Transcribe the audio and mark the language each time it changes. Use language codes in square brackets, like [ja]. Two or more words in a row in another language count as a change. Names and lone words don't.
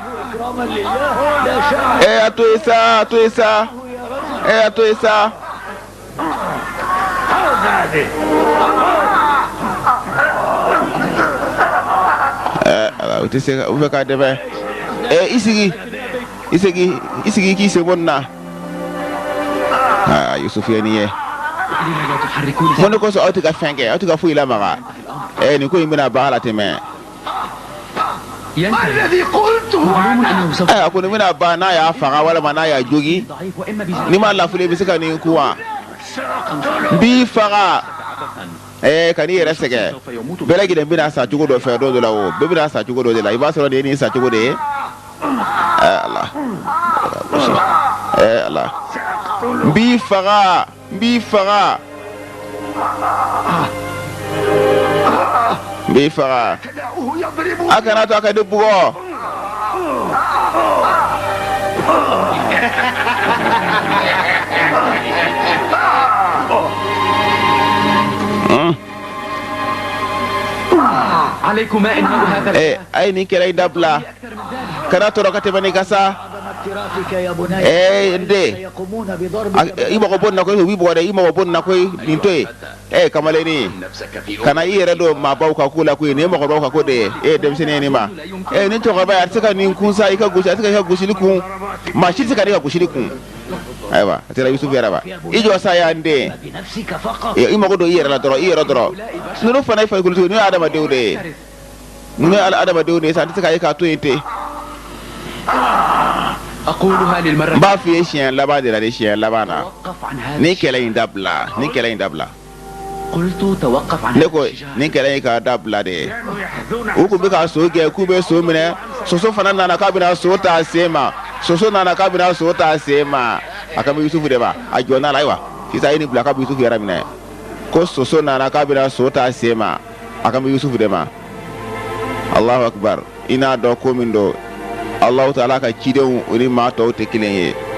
[bm] a to yen sa a to yen sa o tɛ se u fɛ k'a dɛmɛ i sigi k'i sen bɔ nin na Yusufu ye nin ye [ar] لماذا تحركون [bm] mun de kosɔn aw tɛ ka fɛn kɛ aw tɛ ka foyi lamaga nin ko in bɛna ban la tɛmɛ [ar] ينتهي معلوم أنه سوف [bm] a ko nin bɛna ban n'a y'a faga walima n'a y'a jogi [ar] ضعيف وإما بجنة [bm] ni m'a lafili i bɛ se ka nin ku wa n b'i faga ka n'i yɛrɛ sɛgɛn bɛɛ lajɛlen bɛna sa cogo dɔ fɛ don dɔ la o bɛɛ bɛna sa cogo dɔ de la i b'a sɔrɔ nin ye nin sa cogo de ye Allah Allah n b'i faga b'i faga a kana to a ka di bugɔ [ar] عليكما إنه هذا [bm] a ye nin kɛlɛ in dabila kana tɔɔrɔ ka tɛmɛ nin kan sa n den i mago bɔ nin na koyi u b'i bugɔ dɛ i mago bɔ nin na koyi nin to yen kamalennin kana i yɛrɛ don maabaw ka ko la koyi nin ye mɔgɔbaw ka ko de ye e ye denmisɛnnin ye nin ma nin cɛkɔrɔba ye a tɛ se ka nin kun sa i ka gosi a tɛ se ka i ka gosili kun maa si tɛ se ka ne ka gosili kun ayiwa a sera Yusufu yɛrɛ ma i jɔ sa yan n den i mago don i yɛrɛ la dɔrɔn i yɛrɛ dɔrɔn ninnu fana ye farikolotigiw ninnu ye adamadenw de ye ninnu ye adamadenw de ye sa an tɛ se ka ye k'a to yen ten [ar] أقولها للمرة [bm] n b'a f'i ye siɲɛ laban de la ni siɲɛ laban na [ar] توقف عن هذا [bm] nin kɛlɛ in dabila nin kɛlɛ in dabila [ar] قلت توقف عن [bm] ne [ar] هذا [bm] ko [ar] الشجار. [bm] nin kɛlɛ in ka dabila de u tun bɛ ka so gɛn k'u bɛ so minɛ soso fana nana k'a bɛna so ta sen ma soso nana k'a bɛna so ta sen ma a kan bɛ Yusufu de ma a jɔ n'a la ayiwa sisan a ye nin bila k'a bɛ Yusufu yɛrɛ minɛ ko soso nana k'a bɛna so ta sen ma a kan bɛ Yusufu de ma [ar] الله أكبر [bm] i n'a dɔn ko min don Allahu Taala ka cidenw o ni maa tɔw tɛ kelen ye